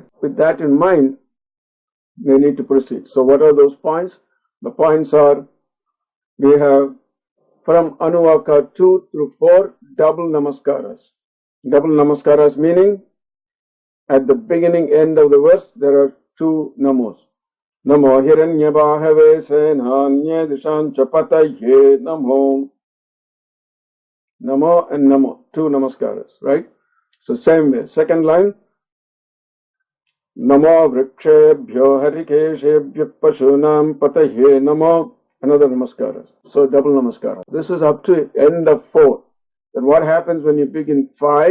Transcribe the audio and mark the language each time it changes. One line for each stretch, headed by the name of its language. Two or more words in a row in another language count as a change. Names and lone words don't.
English: With that in mind, we need to proceed. So what are those points? The points are, we have from Anuvaka 2 through 4, double namaskaras. Double namaskaras meaning, at the beginning, end of the verse, there are two namos.
Sanskrit: Namo Hiranyabhave Senanye Dishancha Pataye Namo.
English: Namo and Namo, two namaskaras, right? So same way. Second line,
Sanskrit: Namo Vrikshebhyo Harikeshebhyo Pashunam Pataye Namo,
English: another namaskara. So double namaskara. This is up to end of 4. Then what happens when you begin 5?